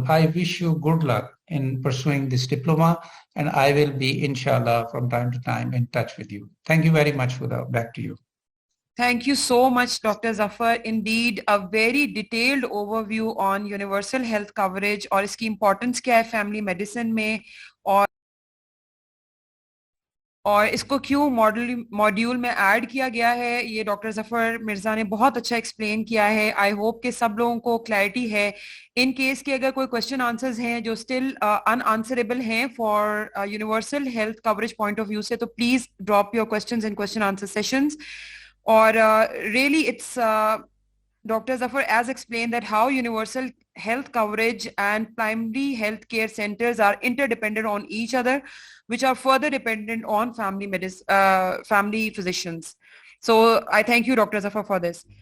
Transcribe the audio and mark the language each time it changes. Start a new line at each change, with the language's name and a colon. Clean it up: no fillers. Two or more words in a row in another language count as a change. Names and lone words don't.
English: I wish you good luck in pursuing this diploma, and I will be, inshallah, from time to time in touch with you. Thank you very much, Huda. Back to you. Thank you so much, Dr. Zafar. Indeed, a very detailed overview on universal health coverage
Hindi: और इसकी importance क्या है
English: family medicine
Hindi: में और इसको क्यों मॉड्यूल में ऐड किया गया है, ये डॉक्टर जफर मिर्जा ने बहुत अच्छा एक्सप्लेन किया है.
English: I hope
Hindi: कि सब लोगों को क्लैरिटी है.
English: in case
Hindi: के अगर कोई
English: question answers
Hindi: हैं जो
English: still unanswerable हैं for universal health coverage point of view
Hindi: से, तो
English: please drop your questions in question answer sessions. और really it's Dr. Zafar as explained that how universal health coverage and primary health care centers are interdependent on each other, which are further dependent on family physicians. So I thank you, Dr. Zafar, for this.